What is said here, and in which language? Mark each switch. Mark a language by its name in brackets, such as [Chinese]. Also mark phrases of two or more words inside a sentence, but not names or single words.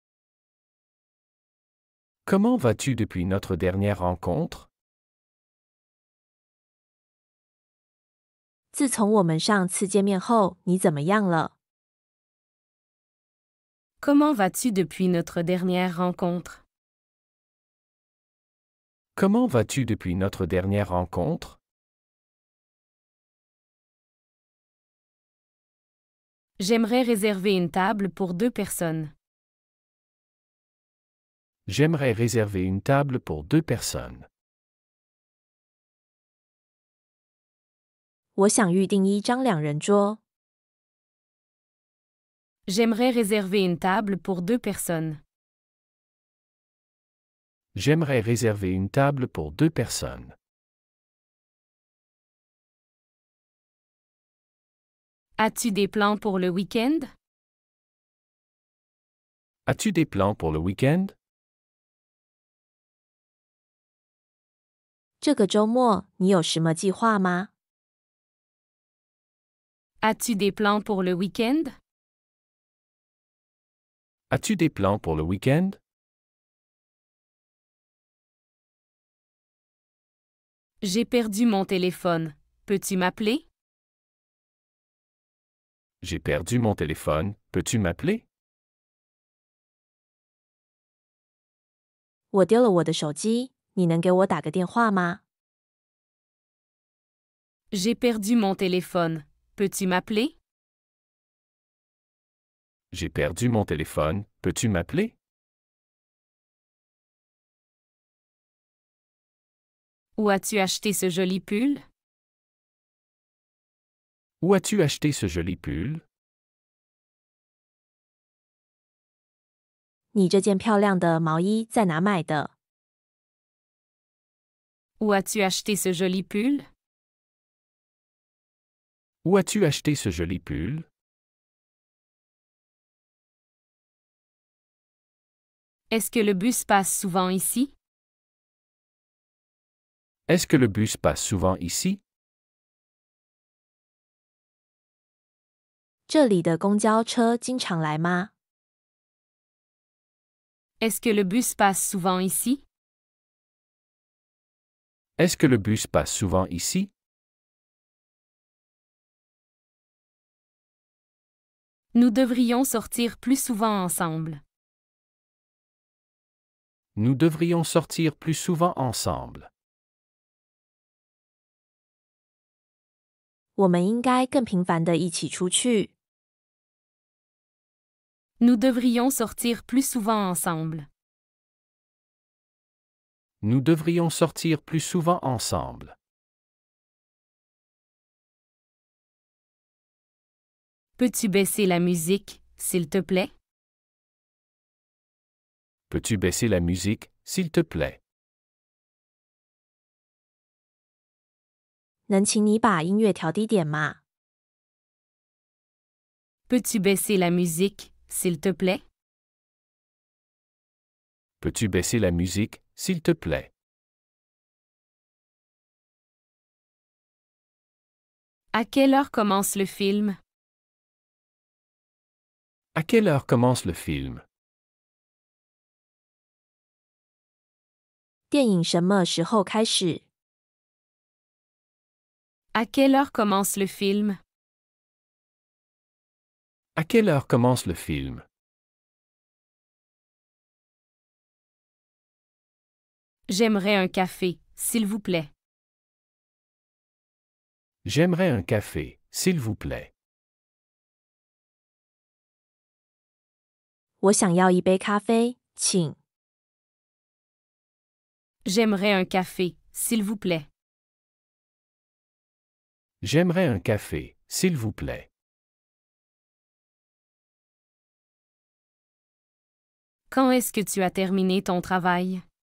[French] Comment vas-tu depuis notre dernière rencontre? [Chinese] 自从我们上次见面后，你怎么样了？ [French] Comment vas-tu depuis notre dernière rencontre? Comment vas-tu depuis notre dernière rencontre? J'aimerais réserver une table pour 2 personnes. J'aimerais réserver une table pour 2 personnes. [Chinese] 我想预订一张2人桌。 [French] J'aimerais réserver une table pour 2 personnes. J'aimerais réserver une table pour 2 personnes. As-tu des plans pour le week-end? As-tu des plans pour le week-end? [Chinese] 这个周末你有什么计划吗？ [French] As-tu des plans pour le week-end? As-tu des plans pour le week-end? J'ai perdu mon téléphone. Peux-tu m'appeler? J'ai perdu mon téléphone. Peux-tu m'appeler? [Chinese] 我丢了我的手机，你能给我打个电话吗？ [French] J'ai perdu mon téléphone. Peux-tu m'appeler? J'ai perdu mon téléphone. Peux-tu m'appeler? Où as-tu acheté ce joli pull? Où as-tu acheté ce joli pull? [Chinese] 你这件漂亮的毛衣在哪买的？ [French] Où as-tu acheté ce joli pull? Où as-tu acheté ce joli pull? Est-ce que le bus passe souvent ici? Est-ce que le bus passe souvent ici? [Chinese] 这里的公交车经常来吗？ [French] Est-ce que le bus passe souvent ici? Est-ce que le bus passe souvent ici? Nous devrions sortir plus souvent ensemble. Nous devrions sortir plus souvent ensemble. [Chinese] 我们应该更频繁地一起出去。 [French] Nous devrions sortir plus souvent ensemble. Nous devrions sortir plus souvent ensemble. Peux-tu baisser la musique, s'il te plaît? Peux-tu baisser la musique, s'il te plaît? [Chinese] 能请你把音乐调低点吗？ [French] Peux-tu baisser la musique, s'il te plaît? Peux-tu baisser la musique, s'il te plaît? À quelle heure commence le film? À quelle heure commence le film? [Chinese] 电影什么时候开始？ [French] À quelle heure commence le film? À quelle heure commence le film? J'aimerais un café, s'il vous plaît. J'aimerais un café, s'il vous plaît. [Chinese] 我想要一杯咖啡，请。 [French] J'aimerais un café, s'il vous plaît. J'aimerais un café, s'il vous plaît. Quand est-ce que tu as terminé ton travail?